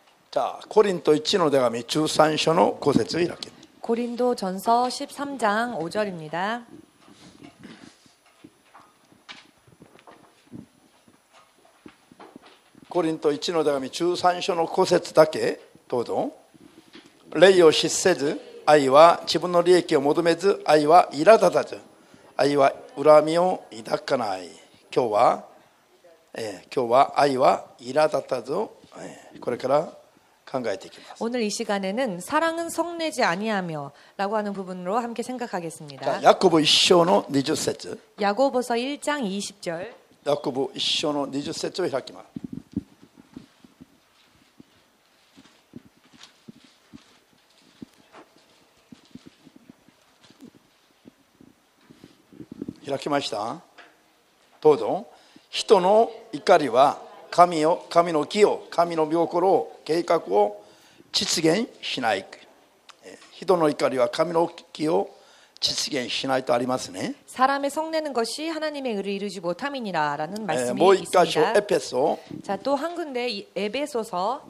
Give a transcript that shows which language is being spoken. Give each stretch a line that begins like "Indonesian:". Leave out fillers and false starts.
Japanese: 자, 고린도 1の手紙13章の5節を開け。
Korean: 고린도 전서 13장 5절입니다.
Japanese: コリント1の手紙13章の5節だけどうぞ。礼を失せず、愛は自分の利益を求めず、愛は苛立たず、愛は恨みを抱かない。今日は愛は苛立たずを、これから考えていきます。
Korean: 오늘 이 시간에는 사랑은 성내지 아니하며 라고 하는 부분으로 함께 생각하겠습니다.
Japanese: ヤコブ1章の20節。
Korean: 야고보서 1장 20절.
Japanese: ヤコブ1章の20節を開きます。開きました。どうぞ。人の怒りは神の義を、神の御心を、計画を実現しない。人の怒りは神の義を実現しないとありますね。
Korean: 사람의 성내는 것이 하나님의 의를 이루지 못함이니라라는 말씀이
Japanese: もう一箇所、
Korean: 있습니다.
Japanese: エペソ
Korean: 자, 또 한 군데 이 에베소서